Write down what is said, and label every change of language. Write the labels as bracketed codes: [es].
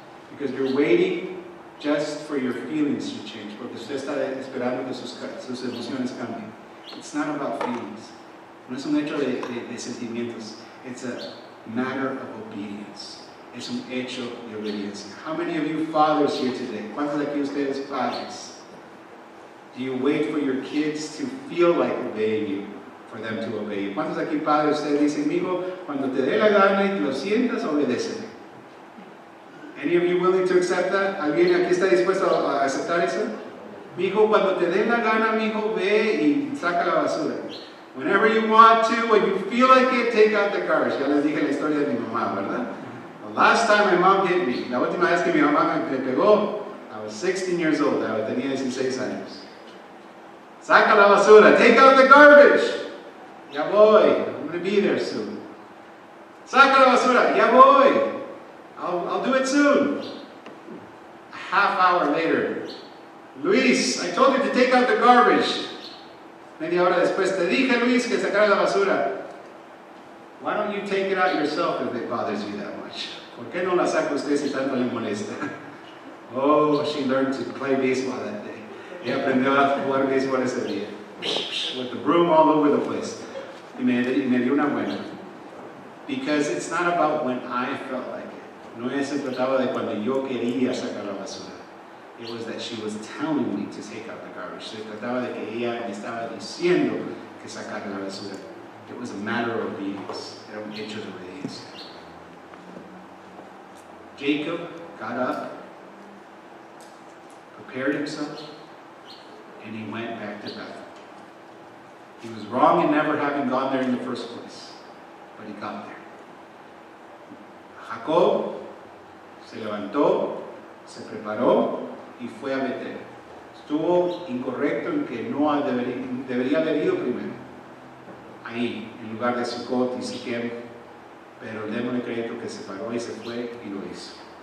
[en] Because you're waiting just for your feelings to change. [es] Porque usted está esperando que sus emociones cambien. [en] It's not about feelings. [es] No es un hecho de sentimientos. [en] It's a matter of obedience. [es] Es un hecho de obediencia. [en] How many of you fathers here today? [es] ¿Cuántos de aquí ustedes padres? [en] Do you wait for your kids to feel like obeying you, for them to obey you? [es] ¿Cuántos de aquí padres ustedes dicen, amigo, cuando te dé la gana y lo sientas, obedéceme? [en] Any of you willing to accept that? [es] ¿Alguien aquí está dispuesto a aceptar eso? Mijo, cuando te dé la gana, mijo, ve y saca la basura. [en] Whenever you want to, when you feel like it, take out the garbage. [es] Ya les dije la historia de mi mamá, ¿verdad? [en] The last time my mom hit me, [es] la última vez que mi mamá me pegó, [en] I was 16 years old. [es] Tenía 16 años. Saca la basura. [en] Take out the garbage. [es] Ya voy. [en] I'm going to be there soon. [es] Saca la basura. Ya voy. [en] I'll do it soon. A half hour later, [es] Luis, I told [en] you to take out the garbage. [es] Media hora después, te dije, Luis, que sacara la basura. [en] Why don't you take it out yourself if it bothers you that much? [es] ¿Por qué no la saca usted si tanto le molesta? [en] Oh, she learned to play baseball that day. [es] Ella aprendió a jugar béisbol ese día. [en] With the broom all over the place. [es] Y me dio una buena. [en] Because it's not about when I felt like it. [es] No se trataba de cuando yo quería sacar la basura. [en] It was that she was telling me to take out the garbage. [es] Se trataba de que ella me estaba diciendo que sacara la basura. [en] It was a matter of obedience. [es] Era un hecho de obediencia. [en] Jacob got up, prepared himself, and he went back to Bethel. He was wrong in never having gone there in the first place, but he got there. [es] Jacob se levantó, se preparó y fue a Betel. Estuvo incorrecto en que no debería haber ido primero, ahí, en lugar de Sucot y Siquem, pero démosle crédito que se paró y se fue y lo hizo.